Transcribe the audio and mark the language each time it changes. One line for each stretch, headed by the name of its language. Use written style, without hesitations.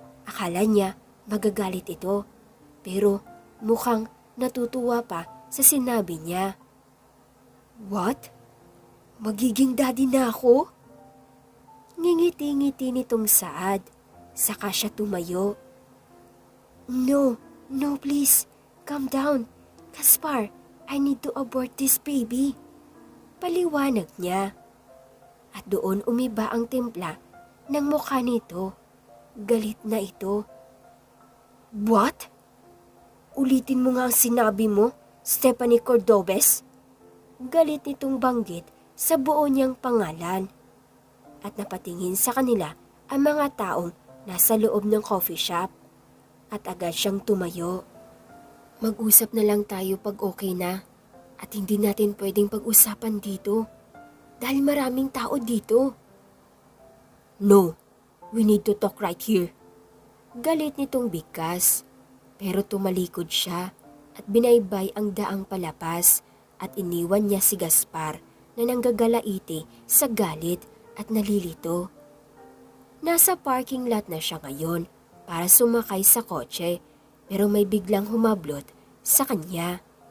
Filipino: Akala niya magagalit ito, pero mukhang natutuwa pa sa sinabi niya. What? Magiging daddy na ako? Ngingiti-ngiti nitong Saad, saka siya tumayo.
English: No, please, calm down. Gaspar, I need to abort this baby.
Filipino: Paliwanag niya. At doon umiba ang timpla ng mukha nito. Galit na ito. What? Ulitin mo nga ang sinabi mo, Stephanie Cordobes? Galit nitong banggit sa buo niyang pangalan. At napatingin sa kanila ang mga taong nasa loob ng coffee shop. At agad siyang tumayo. Mag-usap na lang tayo pag okay na. At hindi natin pwedeng pag-usapan dito. Dahil maraming tao dito.
English: No, we need to talk right here.
Filipino: Galit nitong bigkas, pero tumalikod siya at binaybay ang daang palapas at iniwan niya si Gaspar na nanggagalaiti sa galit at nalilito. Nasa parking lot na siya ngayon para sumakay sa kotse pero may biglang humablot sa kanya.